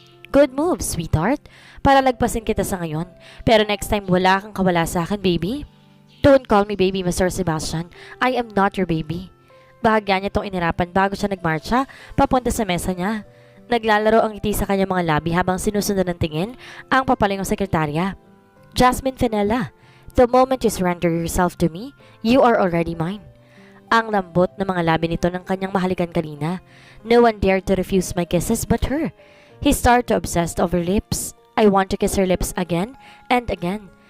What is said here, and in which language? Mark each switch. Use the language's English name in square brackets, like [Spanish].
[English] Good move, sweetheart. [Filipino] Para lagpasin kita sa ngayon. Pero next time wala kang kawala sa akin, baby. [English] Don't call me baby, Mr. Sebastian. I am not your baby. [Filipino] Bahagya niya itong inirapan bago siya nagmarcha papunta sa mesa niya. Naglalaro ang ngiti sa kanyang mga labi habang sinusundan ng tingin ang papalingong sekretarya. [English] Jasmine Fenella, the moment you surrender yourself to me, you are already mine. [Filipino] Ang lambot ng mga labi nito ng kanyang mahalikan kanina. [English] No one dared to refuse my kisses but her. He started to obsess over lips. I want to kiss her lips again and again.